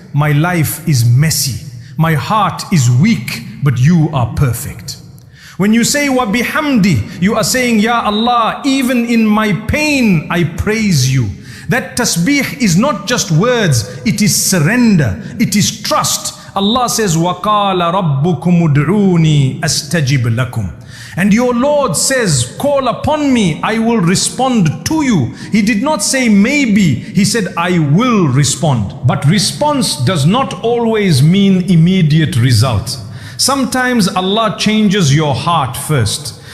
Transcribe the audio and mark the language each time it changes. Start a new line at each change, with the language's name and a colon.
English: My life is messy. My heart is weak, but you are perfect. When you say wa bihamdi, you are saying, Ya Allah, even in my pain, I praise you. That tasbih is not just words, it is surrender, it is trust. Allah says,
Arabic: وَقَالَ رَبُّكُمُ ادْعُونِي أَسْتَجِبْ لَكُمْ.
English: And your Lord says, call upon me, I will respond to you. He did not say maybe, He said, I will respond. But response does not always mean immediate result. Sometimes Allah changes your heart first.